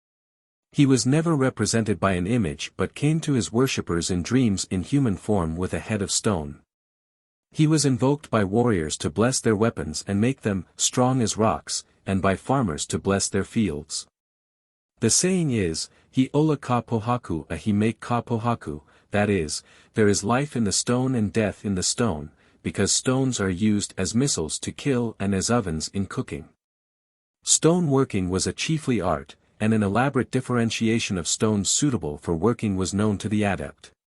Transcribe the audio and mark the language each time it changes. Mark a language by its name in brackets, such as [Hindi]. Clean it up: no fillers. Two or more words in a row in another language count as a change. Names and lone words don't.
[English] He was never represented by an image but came to his worshippers in dreams in human form with a head of stone. He was invoked by warriors to bless their weapons and make them strong as rocks, and by farmers to bless their fields. The saying is, [Hawaiian] He ola ka pohaku a he make ka pohaku, [English] that is, there is life in the stone and death in the stone, because stones are used as missiles to kill and as ovens in cooking. Stone working was a chiefly art, and an elaborate differentiation of stones suitable for working was known to the adept.